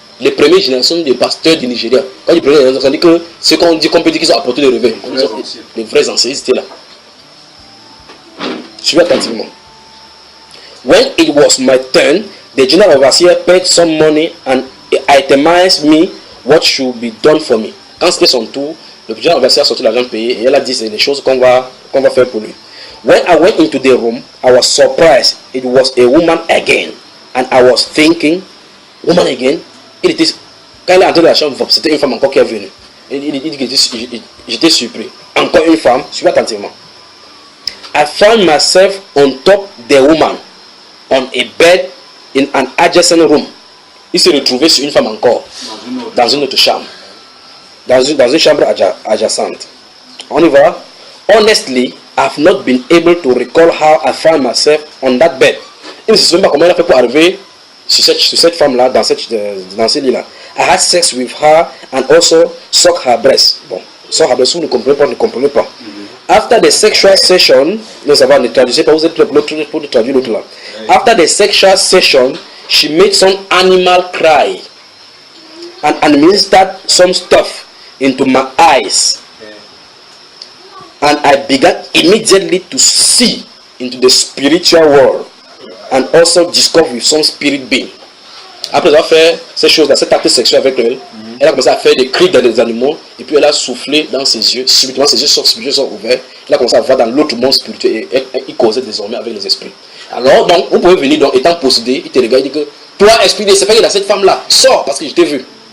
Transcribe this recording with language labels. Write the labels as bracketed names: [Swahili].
[French] Les premières générations des pasteurs du Nigeria. Quand ils prennent, on dit que ce qu'on dit, qu'on peut dire qu'ils ont apporté le réveil. Les vrais anciens, ils étaient là. Suivez attentivement. [English] When it was my turn, the general overseer paid some money and itemized me what should be done for me. [French] Quand c'était son tour, le general overseer a sorti l'argent payé et elle a dit c'est les choses qu'on va faire pour lui. [English] When I went into the room, I was surprised. It was a woman again. And I was thinking, woman again? [French] Quand il est entré dans la chambre, c'était une femme encore qui est venue. Il dit que j'étais surpris. Encore une femme, suivez attentivement. [English] I found myself on top the woman, on a bed in an adjacent room. [French] Il s'est retrouvé sur une femme encore, dans une autre chambre. Dans une chambre adjacente. On y va. [English] Honestly, I've not been able to recall how I found myself on that bed. [French] Il ne se souvient pas comment il a fait pour arriver sur cette femme-là, dans ce lit-là. [English] I had sex with her and also sucked her breast. [French] Bon, [English] suck her breast, [French] vous ne comprenez pas. [English] After the sexual session, [French] non, ça va, ne traduisez pas, vous êtes pour traduire l'autre là. [English] After the sexual session, she made some animal cry and administered some stuff into my eyes. And I began immediately to see into the spiritual world and also discover with some spirit being. [French] Après avoir fait ces choses-là, cet acte sexuel avec elle, elle a commencé à faire des cris dans les animaux et puis elle a soufflé dans ses yeux. Subitement, ses yeux sont ouverts. Elle a commencé à voir dans l'autre monde spirituel et il causait désormais avec les esprits. Alors, donc, vous pouvez venir, donc, étant possédé, il te regarde, il dit que toi, esprit de Satan, il a cette femme-là, sors parce que je t'ai vu.